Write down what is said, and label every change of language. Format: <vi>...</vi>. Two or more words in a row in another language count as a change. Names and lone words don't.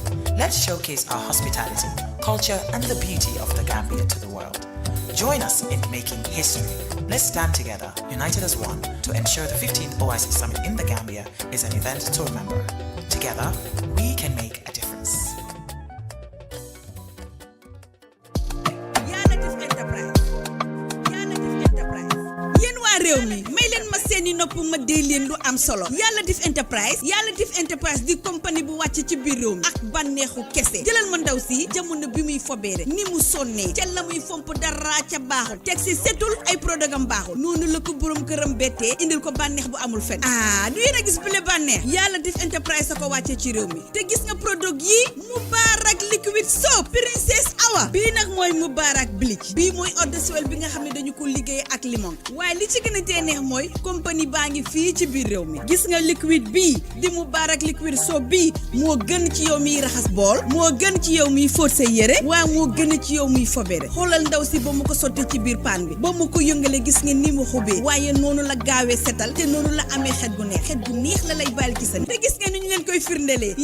<en>Let's showcase our hospitality, culture and the beauty of the Gambia to the world. Join us in making history. Let's stand together, united as one, to ensure the 15th OIC Summit in the Gambia is an event to remember. Together, we can make a difference.</en> <wo>seeni nopp ma dee leen lu am solo Yàlla Def Enterprise di compagnie bu wàcc ci biir réew mi ak bànneexu kese jëlal ma ndaw si jamono bi muy fobeere ni mu sonnee ca la muy fomp dara ca baaxul teg si setul ay produit baaxul noonu la ko borom këram bettee indil ko bànneex bu amul fen du yéen a gis bile bànneex Yàlla Def Enterprise ko wàcce ci réew mi te gis nga produit yi Mubarak liquid soap Princess Awa bii nag mooy Mubarak bleach bii mooy</wo> <fr>eau de Javel</fr> <wo>bi nga xam ne dañu ko liggéey ak limon waaye li ci gën a tee neex mooy compagnie baa ngi fii ci biir réew mi gis nga liquid bii di Mubarak liquid soap bii moo gën ci yow miy raxas bool moo gën ci yow miy fóot sa yére waaye moo gën ci yow miy fobere xoolal ndaw si ba mu ko sottee ci biir paan bi ba mu ko yëngale gis nga ni mu xubee waaye noonu la gaawee setal te noonu la amee xet gu neex la lay bàyyi ci seen te gis nga ni ñu leen koy firndelee yéen</wo>